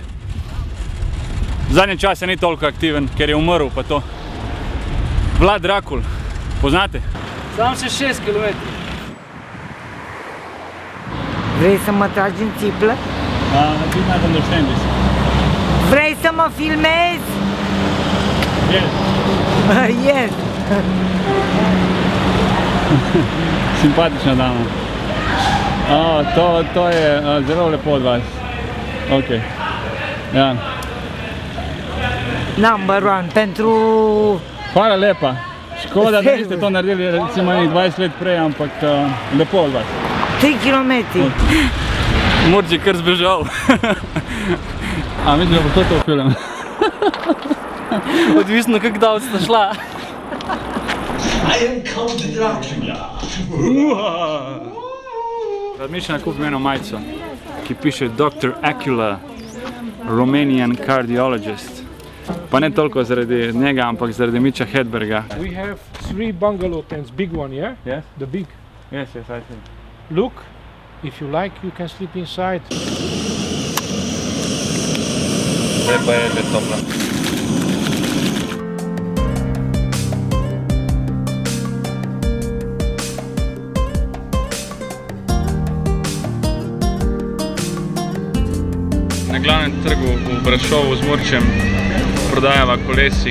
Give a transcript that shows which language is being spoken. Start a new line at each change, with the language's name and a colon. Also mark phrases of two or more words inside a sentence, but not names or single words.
Slovenian: Zadnje čase ni toliko aktiven, ker je umrl pa to. Vlad Drakul, poznate? Sam še 6 km.
Romanian: Vrei să mă tragi în țiplă? Bine am understandis. Vrei să mă filmezi?
English: Yes. Yes.
Slovenian: Simpatična dama. To je zelo lepo od vas. Ok. Ja.
English: Number one,
Romanian: pentru...
Slovenian: Hvala lepa. Škoda, da niste to naredili recimo 20 let prej, ampak lepo od vas. 3 kilometri. Murč je kar zbežal. A mislim, da bo to film. Odvisno, kako dal sta šla.
English: I am Count Dracula.
Slovenian: Razmišljam, da kupim eno majico, ki piše Dr.
English: Acula, Romanian cardiologist.
Slovenian: Pa ne toliko zaradi njega, ampak zaradi Mitcha Hedberga.
English: We have 3 bungalow tents, big one, yeah? Yes? The big. Yes, I see. Look, if you like, you can sleep inside.
Slovenian: Zdaj pa je že toplo. Na glavnem trgu v Brašovu z Murčem prodajava kolesi.